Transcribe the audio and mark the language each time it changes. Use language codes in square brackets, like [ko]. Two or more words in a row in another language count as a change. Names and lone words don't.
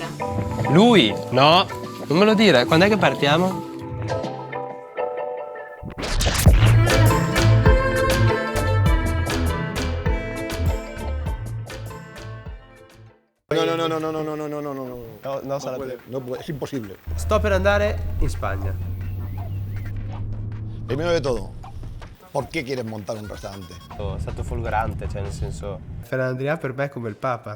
[it] Lui? No, non me lo dire. Quando è che partiamo? No, sarebbe... [es] Es imposible. [it] Sto per andare in Spagna. [es] Primero de todo, ¿por qué quieres montar un restaurante? [it] È stato folgorante, cioè nel senso... Fernando Adrià per me è come il Papa.